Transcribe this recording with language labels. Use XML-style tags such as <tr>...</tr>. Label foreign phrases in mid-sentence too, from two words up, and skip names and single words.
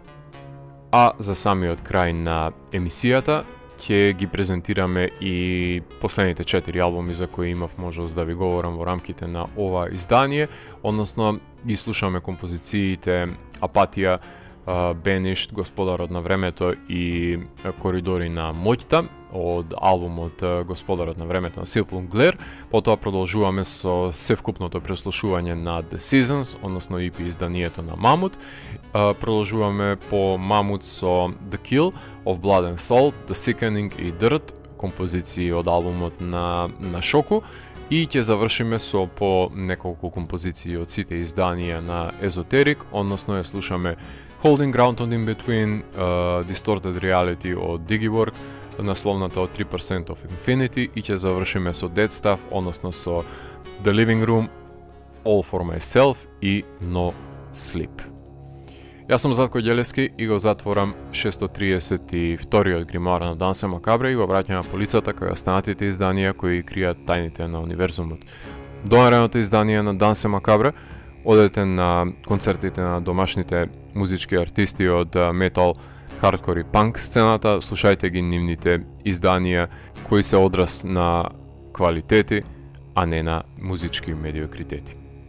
<mk>А за самиот крај на емисијата ќе ги презентираме и последните 4 албуми за кои имав можност да ви говорам во рамките на ова издание, односно ги слушаме композициите Апатија, Banished, Господарот на времето и Коридори на моќта од албумот Господарот на времето на Sylvan Glare. Потоа продолжуваме со севкупното преслушување на The Seasons, односно EP изданието на Mammoth. Продолжуваме по Mammoth со The Kill of Blood and Soul, The Sickening и Dirt, композиции од албумот на Шоку. И ќе завршиме со по неколку композиции од сите изданија на Esoteric, односно ја слушаме Holding Ground on In Between, Distorted Reality од Digiwork, насловната од 3% of Infinity, и ќе завршиме со Dead Stuff, односно со The Living Room, All for Myself и No Sleep. Јас сум Зlatko Ѓелевски и го затворам 632-иот гримоар на Дансе Макабре и го враќам на полицата која останатите изданија кои кријат тајните на универзумот. Донаредното издание на Дансе Макабре, одете на концертите на домашните музички артисти од метал, хардкор и панк сцената, слушајте ги нивните изданија кои се одраз на квалитети, а не на музички медиокритети.</mk>